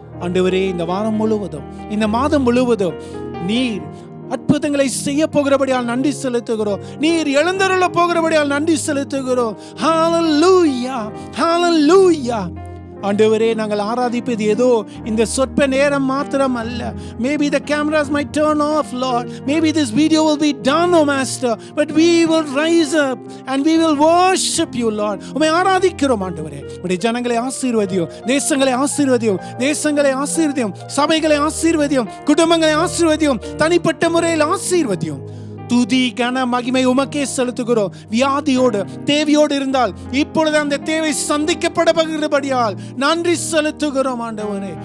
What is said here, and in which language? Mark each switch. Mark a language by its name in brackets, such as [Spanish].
[Tamil] ஆண்டவரே, இந்த வாரம் முழுவதும், இந்த மாதம் முழுவதும் நீர் அற்புதங்களை செய்ய போகிறபடியால் நன்றி செலுத்துகிறோம். நீர் எழுந்தருள போகிறபடியால் நன்றி செலுத்துகிறோம். ஹல்லேலூயா, ஹல்லேலூயா. ஆண்டவரே, நாங்கள் ஆராதிப்பது ஏதோ இந்த சொற்ப நேரம் மாத்திரம் அல்ல. [English] Maybe the cameras might turn off, Lord. Maybe this video will be done, oh Master. But we will rise up and we will worship you, Lord. [Tamil] உம்மை ஆராதிக்கிறோம் ஆண்டவரே. உம்முடைய ஜனங்களை ஆசீர்வதியும், தேசங்களை ஆசீர்வதியும், தேசங்களை ஆசீர்வதியும், சபைகளை ஆசீர்வதியும், குடும்பங்களை ஆசீர்வதியும், தனிப்பட்ட முறையில் ஆசீர்வதியும். துதி கன மகிமை உமக்கே செலுத்துகிறோம். வியாதியோடு தேவையோடு இருந்தால் இப்பொழுது அந்த தேவை சந்திக்கப்படுகிறபடியால் நன்றி செலுத்துகிறோம் ஆண்டவரே.